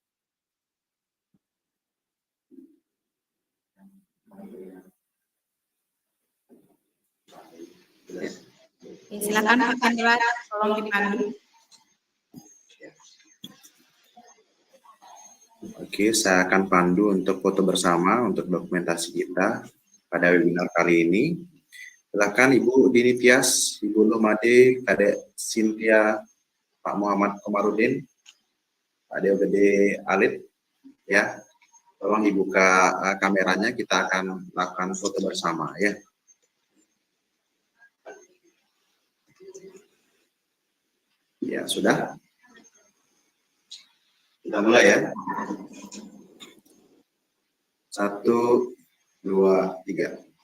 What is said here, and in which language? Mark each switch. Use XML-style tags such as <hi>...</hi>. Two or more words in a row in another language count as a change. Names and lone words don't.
<id>Silakan Pak Hendra, tolong dipandu. Oke, saya akan pandu untuk foto bersama untuk dokumentasi kita pada webinar kali ini. Silakan Ibu Dini Tias, Ibu Lumade, Kadek Cynthia, Pak Muhammad Komarudin, Pak Deogede Alit, ya. Tolong dibuka kameranya, kita akan lakukan foto bersama, ya. Ya, sudah. Kita mulai ya. 1, 2, 3.</id>